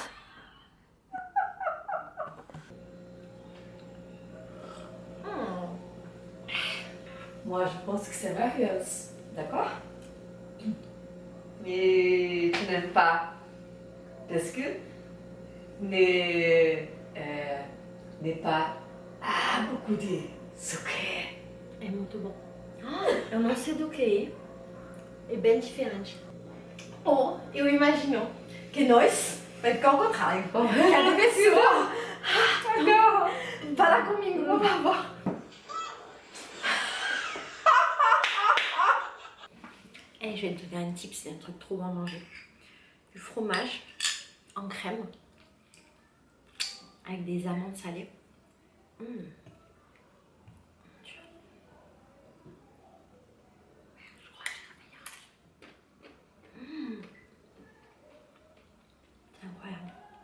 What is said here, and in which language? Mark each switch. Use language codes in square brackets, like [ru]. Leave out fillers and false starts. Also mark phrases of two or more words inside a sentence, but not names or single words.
[fr] Moi, je pense que c'est merveilleuse. D'accord? Mais tu n'aimes pas. Parce que n'est pas beaucoup de sucre. [pt] É muito bom. Eu não sei do que é bem diferente. Ou eu imagino que nós vai ficar ao contrário. Cada pessoa fala comigo, por favor. [fr] Et je vais te faire une tip, c'est un truc trop bon à manger. Du fromage en crème avec des amandes salées. C'est incroyable.